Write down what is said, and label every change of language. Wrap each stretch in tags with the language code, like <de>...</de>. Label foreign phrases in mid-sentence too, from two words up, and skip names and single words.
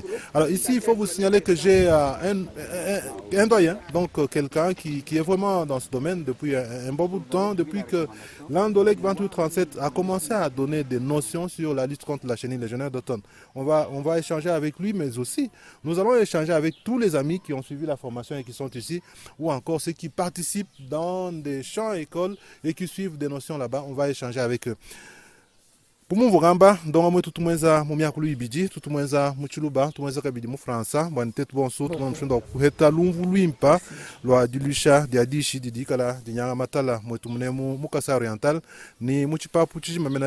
<fr>Alors ici, il faut vous signaler que j'ai un doyen, donc quelqu'un qui est vraiment dans ce domaine depuis un bon bout de temps, depuis que l'Andolec 2837 a commencé à donner des notions sur la lutte contre la chenille légionnaire d'automne. On va échanger avec lui, mais aussi nous allons échanger avec tous les amis qui ont suivi la formation et qui sont ici, ou encore ceux qui participent dans des champs écoles et qui suivent des notions là-bas. On va échanger avec eux.</fr> <lua>Pumuvugamba ndonga mwetu tumweza mumyakulu ibiji tutumweza muchiluba tumweza kabidi mu Fransa bwanitetu bonso tumamshundo kuheta lumvu lwimpa lwa dilusha dia dishi didikala dinyanga matala mwetu munemu mukasa oriental ni muchipapu chijimamena</lua>